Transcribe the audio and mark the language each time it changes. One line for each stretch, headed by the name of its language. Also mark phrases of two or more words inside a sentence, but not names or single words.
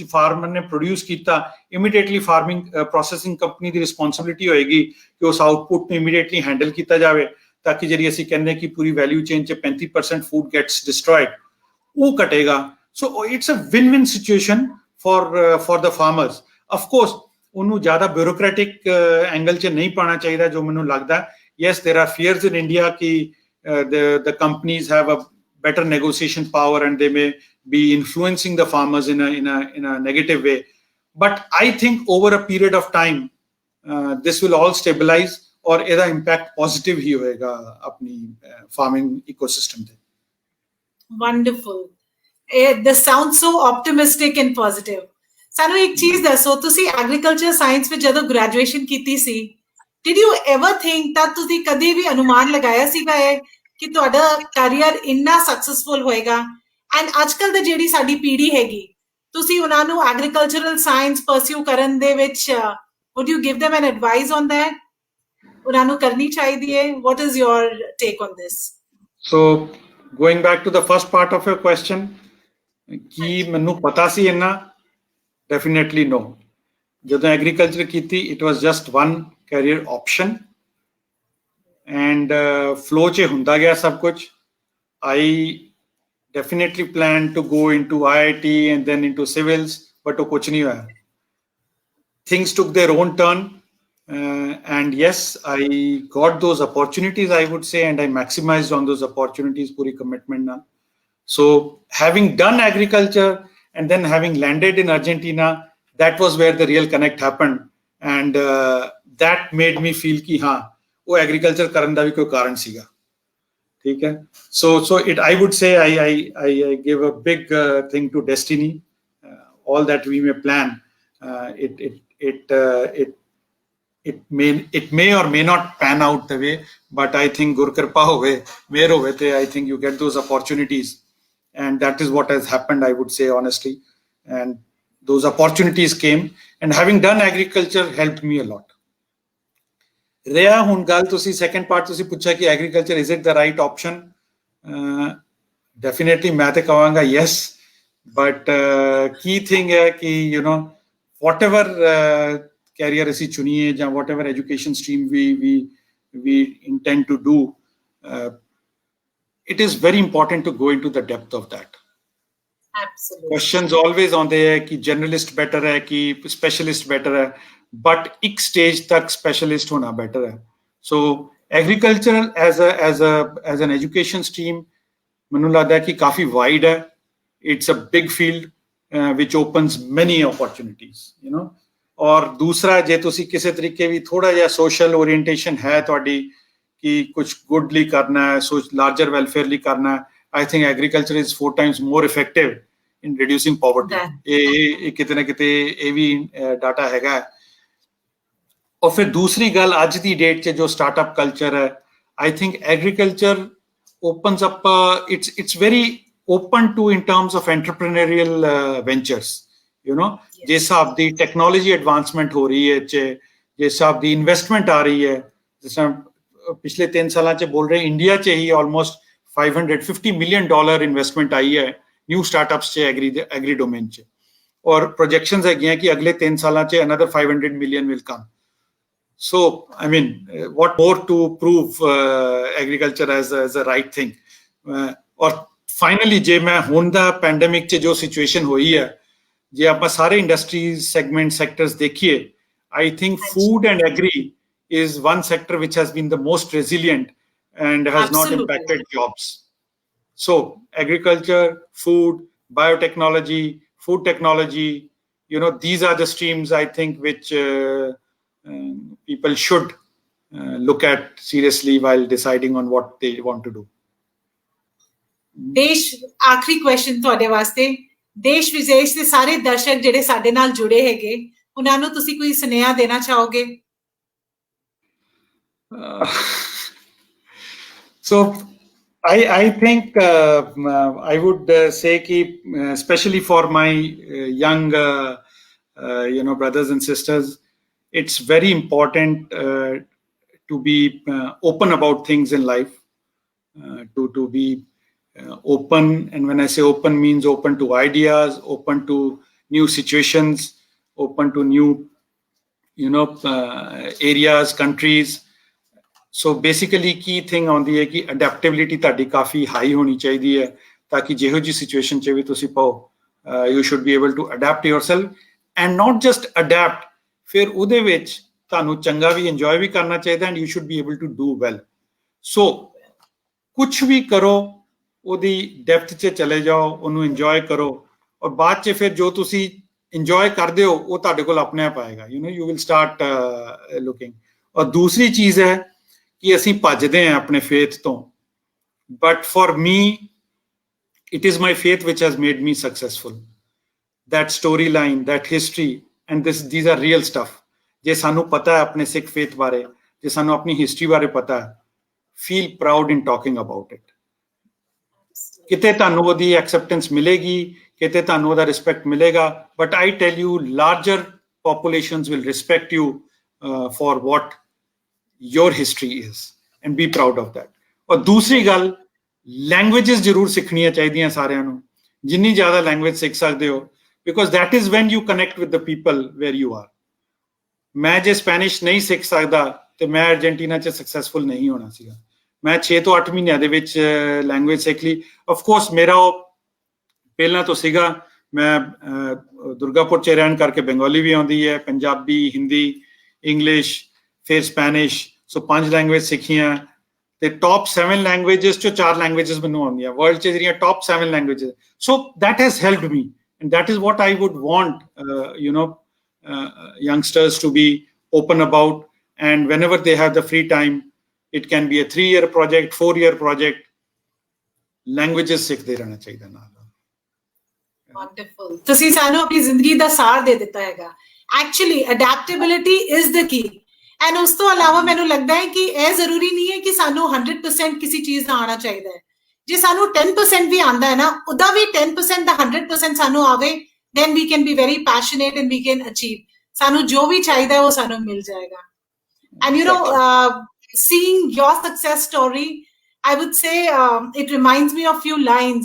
Punjabi: ਫਾਰਮਰ ਨੇ ਪ੍ਰੋਡਿਊਸ ਕੀਤਾ,
English: immediately farming processing company
Punjabi: ਦੀ ਰਿਸਪੌਂਸਿਬਿਲਿਟੀ ਹੋਏਗੀ ਕਿ ਉਸ ਆਊਟਪੁੱਟ ਨੂੰ ਇਮੀਡੀਏਟਲੀ ਹੈਂਡਲ ਕੀਤਾ ਜਾਵੇ, ਤਾਂ ਕਿ ਜਿਹੜੀ ਅਸੀਂ ਕਹਿੰਦੇ ਕਿ ਪੂਰੀ
English: value chain
Punjabi: 'ਚ
English: 35% food gets destroyed,
Punjabi: ਉਹ ਘਟੇਗਾ.
English: so it's a win-win situation for the farmers. of course
Punjabi: ਉਹਨੂੰ ਜ਼ਿਆਦਾ
English: bureaucratic angle
Punjabi: 'ਚ ਨਹੀਂ ਪਾਉਣਾ ਚਾਹੀਦਾ, ਜੋ ਮੈਨੂੰ ਲੱਗਦਾ.
English: yes, there are fears in India ਕਿ the companies have a better negotiation power and they may be influencing the farmers in a negative way. But I think over a period of time, this will all stabilize और ਇਹਦਾ impact positive
Hindi: ही होएगा अपनी
English: farming ecosystem पे. Wonderful. This sounds so optimistic and positive.
Punjabi: ਸਾਨੂੰ ਇੱਕ ਚੀਜ਼ ਦੱਸੋ, ਤੁਸੀਂ
English: agriculture science
Punjabi: ਵਿੱਚ ਜਦੋਂ ਗ੍ਰੈਜੂਏਸ਼ਨ ਕੀਤੀ ਸੀ,
English: did you ever think that
Punjabi: ਤੁਸੀਂ ਕਦੇ ਵੀ ਅਨੁਮਾਨ ਲਗਾਇਆ ਸੀਗਾ ਇਹ ਕਿ ਤੁਹਾਡਾ ਕੈਰੀਅਰ ਇੰਨਾ ਸਕਸੈਸਫੁਲ ਹੋਏਗਾ? ਐਂਡ ਅੱਜਕੱਲ ਦੀ ਜਿਹੜੀ ਸਾਡੀ ਪੀੜ੍ਹੀ ਹੈਗੀ, ਤੁਸੀਂ ਉਹਨਾਂ ਨੂੰ
English: agricultural science pursue
Punjabi: ਕਰਨ ਦੇ ਵਿੱਚ
English: would you give them an advice on that?
Punjabi: ਉਹਨਾਂ ਨੂੰ ਕਰਨੀ ਚਾਹੀਦੀ ਹੈ?
English: What is your take on this? So going back to the first part of your question,
Punjabi: ਕੀ ਮੈਨੂੰ ਪਤਾ ਸੀ ਇੰਨਾ?
English: Definitely no.
Punjabi: ਜਦੋਂ ਐਗਰੀਕਲਚਰ ਕੀਤੀ,
English: it was just one career option and flow
Punjabi: ਚ ਹੁੰਦਾ ਗਿਆ ਸਭ ਕੁਝ.
English: I definitely planned to go into IIT and then into civils, but
Punjabi: ਉਹ ਕੁਝ ਨਹੀਂ ਹੋਇਆ.
English: Things took their own turn and yes, I got those opportunities, I would say, and I maximized on those opportunities, puri commitment ਨਾਲ. So having done agriculture and then having landed in Argentina, that was where the real connect happened, and that made me feel
Hindi: कि हाँ वो
English: agriculture
Punjabi: ਕਰਨ ਦਾ ਵੀ ਕੋਈ ਕਾਰਨ ਸੀਗਾ.
Hindi: ठीक है?
English: So it, I would say, I give a big thing to destiny. All that we may plan, it may or may not pan out the way, but I think
Punjabi: ਗੁਰ ਕਿਰਪਾ ਹੋਵੇ, ਮਿਹਰ ਹੋਵੇ ਤੇ,
English: I think you get those opportunities, and that is what has happened, I would say honestly. And those opportunities came, and having done agriculture helped me a lot. Rhea,
Punjabi: ਹੁਣ ਗੱਲ ਤੁਸੀਂ
English: second part
Punjabi: ਤੁਸੀਂ ਪੁੱਛਿਆ ਕਿ
English: agriculture, is it the right option? Definitely
Punjabi: ਮੈਂ ਤੇ ਕਹਾਂਗਾ
English: yes, but key thing
Punjabi: ਹੈ ਕਿ
English: you know, whatever career
Punjabi: ਅਸੀਂ ਚੁਣੀਏ ਜਾਂ
English: whatever education stream we intend to do, it is very important to go into the depth of that. Absolutely. Questions always आते हैं कि generalist better है कि specialist better है, but एक stage तक specialist होना better है. So agricultural as an education stream ਮੈਨੂੰ
Hindi: लगता है कि काफी
English: wide है. It's a big field which opens many opportunities, you know.
Hindi: और दूसरा
Punjabi: जे ਤੁਸੀਂ ਕਿਸੇ ਤਰੀਕੇ ਵੀ ਥੋੜਾ ਜਿਹਾ
English: social orientation
Punjabi: ਹੈ ਤੁਹਾਡੀ ਕਿ ਕੁਝ good ਲਈ ਕਰਨਾ ਹੈ, ਸੋ
English: larger welfare
Punjabi: ਲਈ ਕਰਨਾ ਹੈ,
English: I think agriculture is 4 times more effective in reducing poverty.
Punjabi: ਇਹ ਕਿਤੇ ਨਾ ਕਿਤੇ ਇਹ ਵੀ ਡਾਟਾ ਹੈਗਾ.
Hindi: और फिर दूसरी
English: गल आज ਦੀ डेट 'ਚ ਜੋ startup culture है, I think agriculture opens up, it's very open to in terms of entrepreneurial ventures, you know.
Hindi: जिस हिसाब
Punjabi: ਦੀ
English: technology advancement
Punjabi: ਹੋ ਰਹੀ ਹੈ,
Hindi: जिस हिसाब
Punjabi: ਦੀ investment ਆ ਰਹੀ ਹੈ, ਜਿਸ ਤਰ੍ਹਾਂ ਪਿਛਲੇ 3 ਸਾਲਾਂ 'ਚ ਬੋਲ ਰਹੇ ਇੰਡੀਆ 'ਚ ਹੀ
English: almost $550 million
Punjabi: ਇਨਵੈਸਟਮੈਂਟ ਆਈ ਹੈ
English: new startups
Punjabi: 'ਚ
English: agri domain
Punjabi: 'ਚ, ਔਰ ਪ੍ਰੋਜੈਕਸ਼ਨਸ ਹੈਗੀਆਂ ਕਿ ਅਗਲੇ 3 ਸਾਲਾਂ 'ਚ
English: another 500 million will come. So I mean, what more to prove agriculture as a right thing.
Punjabi: और finally ਜੇ ਮੈਂ ਹੁਣ ਦਾ ਪੈਂਡੇਮਿਕ 'ਚ ਜੋ ਸਿਚੁਏਸ਼ਨ ਹੋਈ ਹੈ, ਜੇ ਆਪਾਂ ਸਾਰੇ
English: industries segment sectors
Punjabi: ਦੇਖੀਏ,
English: I think food and agri is one sector which has been the most resilient and has not impacted jobs. So agriculture, food, biotechnology, food technology, you know, these are the streams I think which people should look at seriously while deciding on what they want to do.
Punjabi: ਦੇਸ਼, ਆਖਰੀ ਕੁਐਸਚਨ ਤੁਹਾਡੇ ਵਾਸਤੇ, ਦੇਸ਼ ਵਿਦੇਸ਼ ਦੇ ਸਾਰੇ ਦਰਸ਼ਕ ਜਿਹੜੇ ਸਾਡੇ ਨਾਲ ਜੁੜੇ ਹੈਗੇ, ਉਹਨਾਂ ਨੂੰ ਤੁਸੀਂ ਕੋਈ ਸੁਨੇਹਾ ਦੇਣਾ ਚਾਹੋਗੇ?
English: So I think I would say ki especially for my young you know, brothers and sisters, it's very important to be open about things in life, to be open, and when I say open, means open to ideas, open to new situations, open to new, you know, areas, countries. So basically key thing
Punjabi: ਆਉਂਦੀ ਹੈ ਕਿ adaptability ਤੁਹਾਡੀ ਕਾਫੀ ਹਾਈ ਹੋਣੀ ਚਾਹੀਦੀ ਹੈ, ਤਾਂ ਕਿ ਜਿਹੋ ਜਿਹੀ ਸਿਚੁਏਸ਼ਨ 'ਚ ਵੀ ਤੁਸੀਂ ਪਾਓ,
English: you should be able to adapt yourself, and not just adapt,
Punjabi: ਫਿਰ ਉਹਦੇ ਵਿੱਚ ਤੁਹਾਨੂੰ ਚੰਗਾ ਵੀ ਇੰਜੋਏ ਵੀ ਕਰਨਾ ਚਾਹੀਦਾ,
English: and you should be able to do well.
Punjabi: So ਕੁਛ ਵੀ ਕਰੋ, ਉਹਦੀ ਡੈਪਥ 'ਚ ਚਲੇ ਜਾਓ, ਉਹਨੂੰ ਇੰਜੋਏ ਕਰੋ, ਔਰ ਬਾਅਦ 'ਚ ਫਿਰ ਜੋ ਤੁਸੀਂ ਇੰਜੋਏ ਕਰਦੇ ਹੋ ਉਹ ਤੁਹਾਡੇ ਕੋਲ ਆਪਣੇ ਆਪ ਆਏਗਾ,
English: you know, you will start looking.
Punjabi: ਔਰ ਦੂਸਰੀ ਚੀਜ਼ ਹੈ ਕਿ ਅਸੀਂ ਭੱਜਦੇ ਹਾਂ ਆਪਣੇ ਫੇਥ ਤੋਂ,
English: but for me it is my faith which has made me successful. That storyline, that history, and these are real stuff.
Punjabi: ਜੇ ਸਾਨੂੰ ਪਤਾ ਹੈ ਆਪਣੇ ਸਿੱਖ ਫੇਥ ਬਾਰੇ, ਜੇ ਸਾਨੂੰ ਆਪਣੀ ਹਿਸਟਰੀ ਬਾਰੇ ਪਤਾ ਹੈ,
English: feel proud in talking about it.
Punjabi: ਕਿਤੇ ਤੁਹਾਨੂੰ ਉਹਦੀ ਐਕਸੈਪਟੈਂਸ ਮਿਲੇਗੀ, ਕਿਤੇ ਤੁਹਾਨੂੰ ਉਹਦਾ ਰਿਸਪੈਕਟ ਮਿਲੇਗਾ,
English: but I tell you larger populations will respect you for what your history is and be proud of that.
Punjabi: ਔਰ ਦੂਸਰੀ ਗੱਲ, languages ਜ਼ਰੂਰ ਸਿੱਖਣੀਆਂ ਚਾਹੀਦੀਆਂ ਸਾਰਿਆਂ ਨੂੰ, ਜਿੰਨੀ ਜ਼ਿਆਦਾ ਲੈਂਗੁਏਜ ਸਿੱਖ ਸਕਦੇ ਹੋ,
English: because that is when you connect with the people where you are.
Punjabi: ਮੈਂ ਜੇ ਸਪੈਨਿਸ਼ ਨਹੀਂ ਸਿੱਖ ਸਕਦਾ ਤੇ ਮੈਂ ਅਰਜੈਂਟੀਨਾ 'ਚ ਸਕਸੈਸਫੁਲ ਨਹੀਂ ਹੋਣਾ ਸੀਗਾ। ਮੈਂ 6 ਤੋਂ 8 ਮਹੀਨਿਆਂ ਦੇ ਵਿੱਚ ਲੈਂਗੁਏਜ ਸਿੱਖ ਲਈ। ਆਫ ਕੋਰਸ ਮੇਰਾ ਉਹ ਪਹਿਲਾਂ ਤੋਂ ਸੀਗਾ, ਮੈਂ ਦੁਰਗਾਪੁਰ 'ਚ ਰਹਿਣ ਕਰਕੇ ਬੰਗਾਲੀ ਵੀ ਆਉਂਦੀ ਹੈ, ਪੰਜਾਬੀ, ਹਿੰਦੀ, ਇੰਗਲਿਸ਼, ਫਿਰ ਸਪੈਨਿਸ਼, ਸੋ 5 ਲੈਂਗੁਏਜ ਸਿੱਖੀਆਂ ਤੇ
English: top 7 languages
Punjabi: 'ਚੋਂ 4 ਲੈਂਗੁਏਜਸ ਮੈਨੂੰ ਆਉਂਦੀਆਂ ਵਰਲਡ 'ਚ, ਜਿਹੜੀਆਂ
English: top 7 languages. so that has helped me and that is what I would want youngsters to be open about, and whenever they have the free time, it can be a 3-year project, 4-year project, languages
Punjabi: ਸਿੱਖਦੇ ਰਹਿਣਾ ਚਾਹੀਦਾ ਨਾਲ। Wonderful. ਤੁਸੀਂ ਸਾਨੂੰ ਆਪਣੀ ਜ਼ਿੰਦਗੀ ਦਾ ਸਾਰ ਦੇ ਦਿੱਤਾ ਹੈਗਾ।
English: Actually, adaptability is the key.
Punjabi: And ਉਸ ਤੋਂ ਇਲਾਵਾ ਮੈਨੂੰ ਲੱਗਦਾ ਹੈ ਕਿ ਇਹ ਜ਼ਰੂਰੀ ਨਹੀਂ ਹੈ ਕਿ ਸਾਨੂੰ 100% ਕਿਸੇ ਚੀਜ਼ ਦਾ ਆਉਣਾ ਚਾਹੀਦਾ ਹੈ। ਜੇ ਸਾਨੂੰ 10% ਵੀ ਆਉਂਦਾ ਹੈ ਨਾ, ਉਹਦਾ ਵੀ 10% ਦਾ 100% ਸਾਨੂੰ ਆਵੇ,
English: then we can be very passionate and we can achieve.
Punjabi: ਸਾਨੂੰ ਜੋ ਵੀ ਚਾਹੀਦਾ ਹੈ ਉਹ ਸਾਨੂੰ ਮਿਲ ਜਾਏਗਾ।
English: And you know, seeing your success story, I would say it reminds me of few lines.